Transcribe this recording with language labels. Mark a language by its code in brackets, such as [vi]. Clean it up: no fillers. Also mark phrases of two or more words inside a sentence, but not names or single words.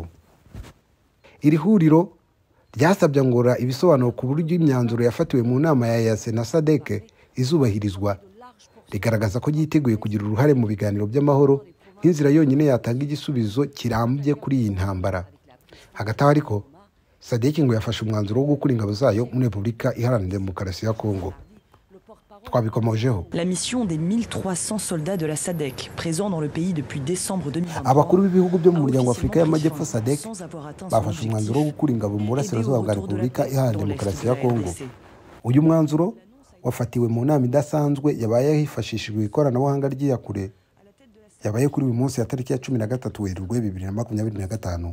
[rw] Iri huriro ryasabye Angola ibisobanuro ku buryo imyanzuro yafatiwe mu nama ya EAC na SADC izubahirizwa, rigaragaza ko yiteguye kugira uruhare mu biganiro by'amahoro nk'inzira yonyine yatanga igisubizo kirambye kuri iyi ntambara. Hagati aho ariko SADC ngo yafashe umwanzuro wo gukura ingabo zayo muri Repubulika Iharanira Demokarasi ya Kongo. [fr] La mission des 1300 soldats de la SADC présents dans le pays depuis décembre 2023. [rw] Abakuru b'ibihugu byo mu muryango wa Afurika y'Amajyepfo SADC bafashe umwanzuro wo gukura ingabo mu burasirazuba bwa Repubulika Iharanira Demokarasi ya Kongo. Uyu mwanzuro wafatiwe mu nama idasanzwe yabaye hifashishijwe ikoranabuhanga ry'iyakure, yabaye kuri uyu munsi ya tariki ya 13 Werurwe 2025.